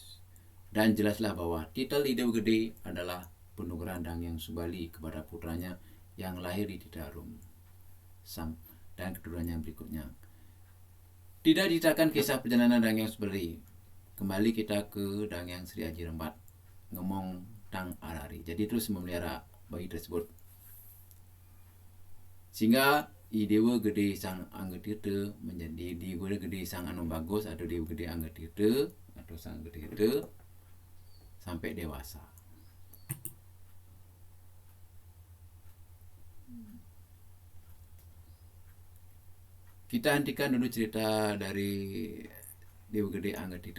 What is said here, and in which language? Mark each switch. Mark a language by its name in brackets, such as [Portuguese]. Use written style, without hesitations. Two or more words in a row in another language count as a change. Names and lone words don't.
[Indonesian] Dan jelaslah bahwa titel Idewa Gede adalah penugaran Dang Hyang Subali kepada putranya yang lahir di Titarum dan keturunannya berikutnya. Tidak diceritakan kisah perjalanan Dang Hyang Subali. Kembali kita ke Dang Hyang Sri Haji Rembat, [Kawi] ngomong tang arari. [Indonesian] Jadi terus memelihara bayi tersebut. Sehingga Idewa Gede Sang Anggetirta menjadi Dewa Gede Sang Anom Bagus atau Dewa Gede Anggetirta atau Sang Anggetirta sampai dewasa. Kita hentikan dulu cerita dari Dewa Gede Anggetirta.